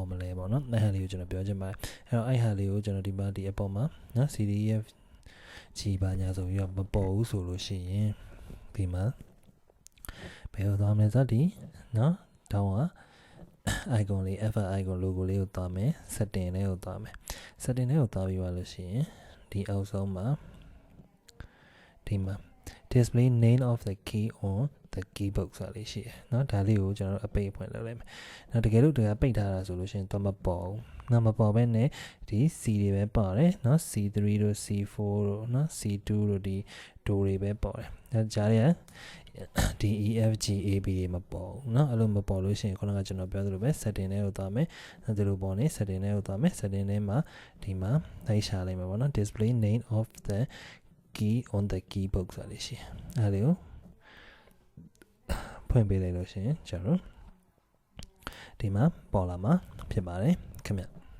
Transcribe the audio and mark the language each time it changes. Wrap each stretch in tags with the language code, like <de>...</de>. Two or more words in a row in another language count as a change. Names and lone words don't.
<my>မလဲပေါ့နော်အဲ့ဟာလေးကိုကျွန်တော်ပြောချင်ပါတယ်အဲ့ဟာလေးကိုကျွန်တော်ဒီမှာဒီအပေါ်မှာနော် C D E F G ပါညာဆိုပြီးတော့မပေါ်ဘူးဆိုလို့ရှိရင်ဒီမှာဘယ်လိုသွားမလဲဆိုတော့ဒီနော်တောင်းက icon လေး F</my> <en>icon logo</en> <my>လေးကိုသွားမယ် setting လေးကိုသွားမယ် setting လေးကိုသွားပြီးသွားလို့ရှိရင်ဒီအောက်ဆုံးမှာဒီမှာ</my> <en>display name of the key on the keyboard</en> <my>ဆိုလေးရှိတယ်เนาะဒါလေးကိုကျွန်တော်အပိတ်ဖွင့်လုပ်လိုက်မယ်เนาะတကယ်လို့တကယ်ပိတ်ထားတာဆိုလို့ရှိရင်တော့မပေါ်ဘူးเนาะမပေါ် ဘဲနဲ့ဒီ C တွေပဲပါတယ်เนาะ C3 တို့ C4 တို့เนาะ C2 တို့ဒီ do တွေပဲ ပေါ်တယ်เนาะကြားရဒီ E F G A B တွေမပေါ်ဘူးเนาะအဲ့လိုမပေါ်လို့ရှိရင်ခုနကကျွန်တော်ပြောသလိုပဲ setting လေးကိုသွားမယ်ဒီလိုပေါ်နေ setting လေးကိုသွားမယ် setting လေးမှာဒီမှာလိုက်ရှာလိုက်မှာပေါ့เนาะ</my> <en>display name of the key on the keyboard</en> <my>ဆိုလေးရှိအဲ့ဒါကိုဖွင့်ပေးလိုက်လို့ရှိရင်ကျွန်တော်ဒီမှာပေါ်လာမှာဖြစ်ပါတယ်ခင်ဗျ</my>